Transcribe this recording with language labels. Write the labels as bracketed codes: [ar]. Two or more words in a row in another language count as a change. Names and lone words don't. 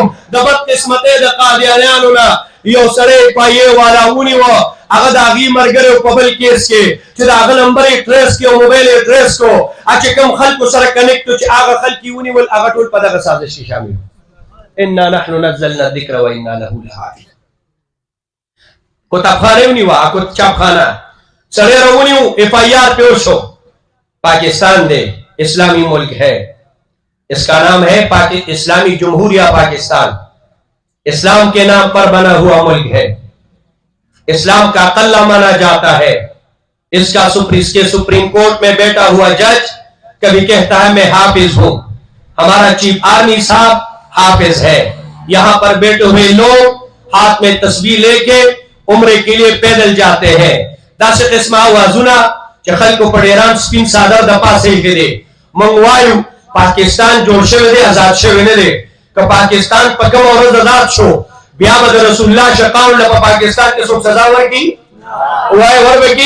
[ps] د بدقسمتۍ د قادیانیانو نه یو سړی پایې والا ونیوه، هغه د هغې ملګری په بل کیس کې چې د هغه نمبر یې ټریس کړو، موبایل یې ټریس کړو، چې کوم خلکو سره کنیکټ و چې هغه خلک یې ونیول هغه ټول په دغه سازش کې شامل وو. [ar] انا نحن نزلنا الذکر و انا له لحافظون. [ps] کتابخانه ونیوه، چاپخانه سړی راونیو، FIR پې وشو. [ur] پاکستان دے اسلامی ملک ہے، اس کا نام ہے اسلامی جمہوریہ پاکستان، اسلام کے نام پر بنا ہوا ملک ہے، اسلام کا قلعہ مانا جاتا ہے. اس کے سپریم کورٹ میں بیٹھا ہوا جج کبھی کہتا ہے میں حافظ ہوں، ہمارا چیف آرمی صاحب حافظ ہے. یہاں پر بیٹھے ہوئے لوگ ہاتھ میں تسبیح لے کے عمرے کے لیے پیدل جاتے ہیں. [ps] داسې قسمه اوازونه چې خلکو په ډیران سپین څادر د پاسه ایښی دی. موږ وایو پاکستان جوړ شوی دی، آزاد شوی نه دی. که پاکستان په کومه ورځ آزاد شو بیا به د رسول الله شقاو له په پاکستان کې څوک سزا ورکړي؟ وایي وربکړي؟